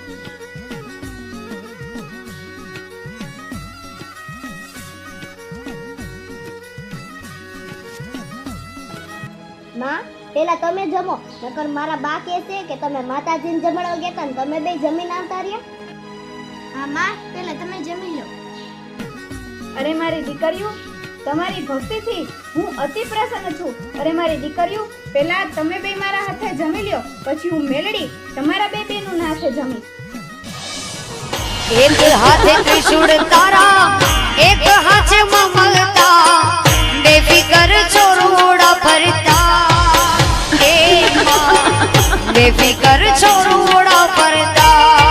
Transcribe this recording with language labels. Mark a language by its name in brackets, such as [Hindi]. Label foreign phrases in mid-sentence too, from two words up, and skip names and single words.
[Gujarati] માં, પેલા તમે જમો, નકર મારા બા કહેશે કે તમે માતાજીને જમાડવા ગયા હતા ને તમે બે જમીન આવતા રહ્યા. હા માં, પેલા તમે જમી લો. અરે મારી દીકરીઓ, તમારી ભક્તિથી હું અતિ પ્રસન્ન છું. અરે મારી દીકરીઓ, પહેલા તમે બે મારા હાથે જમી લ્યો, પછી હું મેલડી તમારા બે બેનું હાથે જમી. એક હાથે ત્રિશૂળ તારા, એક હાથે મમતા, બેફિકર છોરોડા ફરતા, હે મા બેફિકર છોરોડા ફરતા,